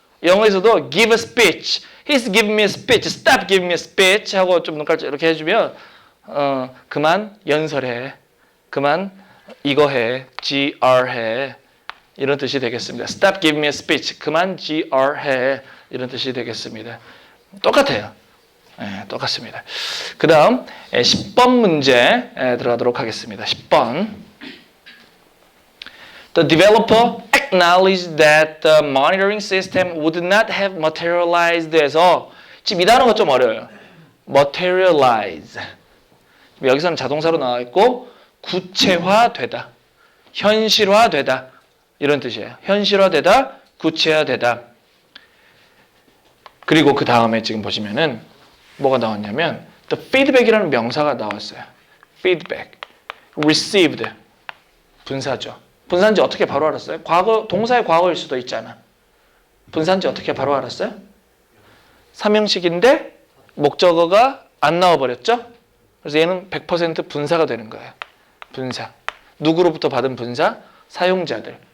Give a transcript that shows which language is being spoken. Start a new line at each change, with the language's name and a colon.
Korean: 영어에서도
English: give a speech, he's giving me a speech,
Korean: stop giving me a speech 하고 좀 눈깔 이렇게 해주면 그만 연설해, 그만 이거 해, gr 해 이런 뜻이 되겠습니다.
English: Stop giving me a speech.
Korean: 그만 gr 해 이런 뜻이 되겠습니다. 똑같아요. 네, 똑같습니다. 그 다음 10번 문제 들어가도록 하겠습니다.
English: 10번 The developer acknowledged that the monitoring system would not have materialized
Korean: 해서 지금 이 단어가 좀 어려워요.
English: materialize.
Korean: 여기서는 자동사로 나와 있고 구체화되다, 현실화되다 이런 뜻이에요. 현실화되다, 구체화되다. 그리고 그 다음에 지금 보시면은 뭐가 나왔냐면 the feedback이라는 명사가 나왔어요. feedback, received 분사죠. 분사인지 어떻게 바로 알았어요? 과거 동사의 과거일 수도 있잖아. 분사인지 어떻게 바로 알았어요? 삼형식인데 목적어가 안 나와버렸죠? 그래서 얘는 100% 분사가 되는 거예요. 분사. 누구로부터 받은 분사? 사용자들.